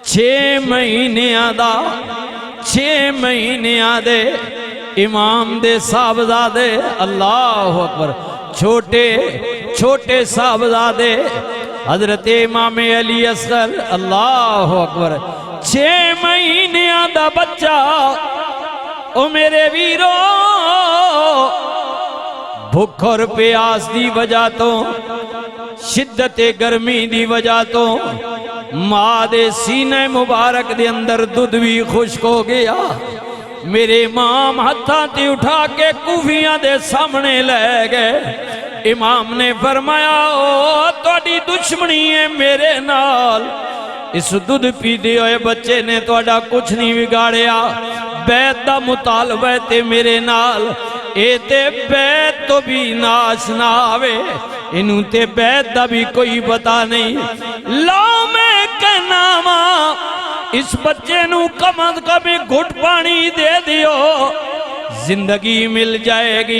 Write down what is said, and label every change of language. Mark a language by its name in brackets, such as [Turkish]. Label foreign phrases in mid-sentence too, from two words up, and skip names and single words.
[Punjabi] چھ مہینیاں دے امام دے صاحبزادے، [Arabic] اللہ اکبر، [Punjabi] چھوٹے صاحبزادے حضرت امام علی اصغر، [Arabic] اللہ اکبر، [Punjabi] 6 مہینیاں دا بچہ، او میرے ویرو، بھوک اور پیاس دی وجہ تو، شدت گرمی دی وجہ تو، ماں دے سینہ مبارک دے اندر دودھ بھی خشک ہو گیا۔ میرے امام ہتھاں تے اٹھا کے کوفیاں دے سامنے لے گئے۔ امام نے فرمایا، او تہاڈی دشمنی ہے میرے نال، اس دودھ پیندے ہوئے بچے نے تہاڈا کچھ نہیں بگاڑیا، بیعت دا مطالبہ تے میرے نال، اے تے بیعت تو بھی ناشنا آوے، انہوں تے بیعت دا بھی کوئی پتہ نہیں۔ لاؤ میں کہنا ماں، اس بچے نو کم از کم گھٹ پانی دے دیو، زندگی مل جائے گی۔